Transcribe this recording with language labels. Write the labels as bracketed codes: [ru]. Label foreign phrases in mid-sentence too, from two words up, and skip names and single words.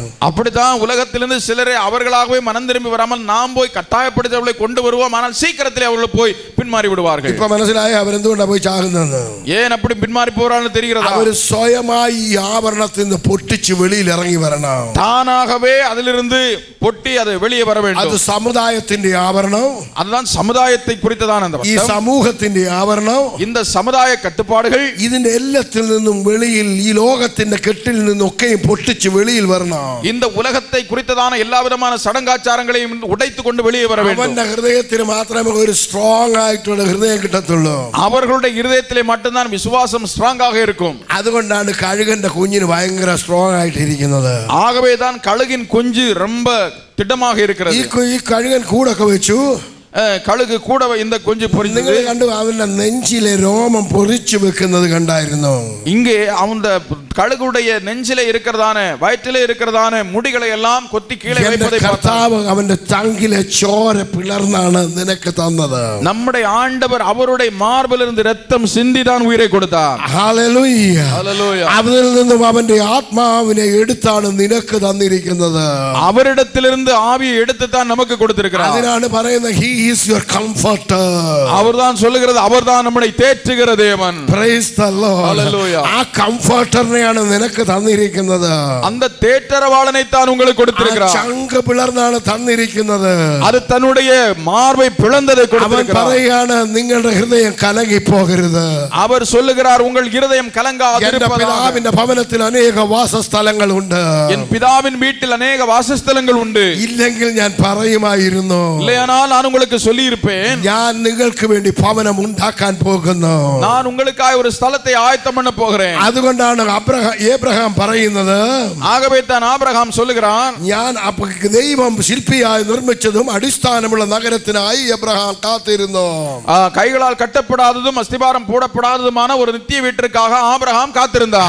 [ta] அப்படித்தான் உலகத்திலிருந்து சிலரை அவர்களாகவே மனம் திரும்பி வராமல் நாம் போய் கட்டாயப்படுத்தி அவர்களை கொண்டு வருவோம், ஆனால் சீக்கிரத்திலே அவர்கள் போய் பின்மாறி விடுவார்கள். [ml] இப்ப മനസ്സിലായ അവരെന്തുകൊണ്ടാ പോയി ചാകുന്നതെന്ന്? [ta] ஏன் அப்படி பின்மாறி போறான்னு தெரிகிறதா? [ml] അവർ സ്വയമായി ഈ ആവരണത്തിൽ നിന്ന് പൊട്ടിച്ച് വെളിയിൽ ഇറങ്ങി വരണം. [ta] தானாகவே அதிலிருந்து பொட்டி அது வெளியே வர வேண்டும். [ml] അത് സമുദായത്തിന്റെ ആവരണം, [ta] அதுதான் சமுதாயத்தை குறித்ததான அந்த [ml] ഈ സമൂഹത്തിന്റെ ആവരണം, [ta] இந்த சமுதாய கட்டுப்பாடுகள் [ml] ഇതിന്റെ എല്ലാത്തിൽ നിന്നും വെളിയിൽ ഈ ലോകത്തിന്റെ കെട്ടിൽ നിന്നൊക്കെയും പൊട്ടിച്ച് വെളിയിൽ വരണം. [ta] இந்த உலகத்தை குறித்ததான எல்லா விதமான சடங்காச்சாரங்களையும் உடைத்து கொண்டு வெளியே வர வேண்டும். [ml] അവന്റെ ഹൃദയത്തിന് മാത്രമേ ഒരു സ്ട്രോങ് ആയിട്ടുള്ള ഹൃദയം കിട്ടത്തുള്ളൂ. [ta] அவர்களுடைய இருதயத்திலே மட்டும்தான் விசுவாசம் ஸ்ட்ராங்காக இருக்கும். [ml] അതുകൊണ്ടാണ് കഴുകന്റെ കുഞ്ഞിന് ഭയങ്കര സ്ട്രോങ് ആയിട്ടിരിക്കുന്നത്. [ta] ஆகவே தான் கழுகின் குஞ்சு ரொம்ப திடமாக இருக்கிறது. [ml] ഈ കഴുകൻ കൂടൊക്കെ വെച്ചു, [ta] கழுகு கூட இந்த குஞ்சு பொறிந்து [ml] നിങ്ങൾ കണ്ടു അവന്റെ നെഞ്ചിലെ രോമം പൊറിച്ചു വെക്കുന്നത് കണ്ടായിരുന്നു. [ta] இங்கே அந்த கழுகுடைய நெஞ்சிலே இருக்கிறதான வயிற்றிலே இருக்கிறதான முடிகளை எல்லாம் கொத்தி கீழே வைப்பதை [ml] കർത്താവ് അവന്റെ ചങ്കിലെ ചോര പിളർന്നാണ് നിനക്ക് തന്നത്. [ta] நம்முடைய ஆண்டவர் அவருடைய மார்பிலிருந்து இரத்தம் சிந்தி தான் உயிரை கொடுத்தார். [ml] ഹല്ലേലൂയ. [ta] ஹல்லேலூயா. [ml] അതിൽ നിന്നും അവന്റെ ആത്മാവിനെ എടുത്താണ് നിനക്ക് തന്നിരിക്കുന്നത്. [ta] அவரிடத்திலிருந்து ஆவியை எடுத்து தான் நமக்கு கொடுத்திருக்கிறார். [ml] അതിനാണ് പറയുന്നത് [en] he is your comforter. [ta] அவர்தான் சொல்லுகிறது அவர்தான் நம்மை தேற்றுகிற தேவன். [en] Praise the Lord. [ta] ஹல்லேலூயா. [ml] ആ കംഫർട്ടറിനെയാണ് നിനക്ക് തന്നിരിക്കുന്നത്. [ta] அந்த தேற்றரவாளனை தான் உங்களுக்கு கொடுத்திருக்கிறார். [ml] ചങ്ക് പിളർന്നാണ് തന്നിരിക്കുന്നത്. [ta] அது தன்னுடைய மார்பை பிளந்ததை கொடுத்திருக்கிறார். [ml] അവൻ പറയാണ് നിങ്ങളുടെ ഹൃദയം കലങ്ങി പോകരുത്. [ta] அவர் சொல்லுகிறார் உங்கள் இருதயம் கலங்காதிருப்பதாக. [ml] പിതാവിന്റെ ഭവനത്തിൽ അനേക വാസസ്ഥലങ്ങളുണ്ട്. [ta] என் பிதாவின் வீட்டில் அநேக வாசஸ்தலங்கள் உண்டு. [ml] ഇല്ലെങ്കിൽ ഞാൻ പറയുമായിരുന്നു. [ta] இல்லையானால் நான் உங்களுக்கு சொல்லி இருப்பேன். [ml] ഞാൻ നിങ്ങൾക്ക് വേണ്ടി ഭവനം ഉണ്ടാക്കാൻ പോകുന്നു. [ta] நான் உங்களுக்காக ஒரு ஸ்தலத்தை ஆயத்தம் பண்ண போகிறேன். [ml] അതുകൊണ്ടാണ് ഏബ്രഹാം പറയുന്നത്. [ta] ஆகவே தான் ஆபிரகாம் சொல்லுகிறான் [ml] ഞാൻ ദൈവം ശില്പിയായി നിർമ്മിച്ചതും അടിസ്ഥാനമുള്ള നഗരത്തിനായി എബ്രഹാം കാത്തിരുന്നു. [ta] கைகளால் கட்டப்படாததும் அஸ்திபாரம் போடப்படாததுமான ஒரு நித்திய வீட்டிற்காக ஆபிரகாம் காத்திருந்தார்.